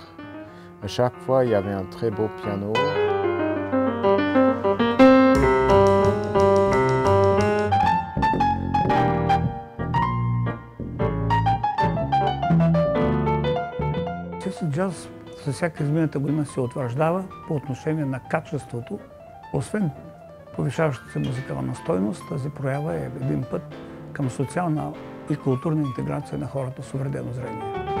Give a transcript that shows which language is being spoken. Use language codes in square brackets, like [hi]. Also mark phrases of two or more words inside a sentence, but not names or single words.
[fr] À chaque fois, il y avait un très beau piano. [bg] CC Jazz за всяка измината година се утвърждава по отношение на качеството. Освен повишаващата се музикална стойност, тази проява е един път към социална и културна интеграция на хората с увредено зрение.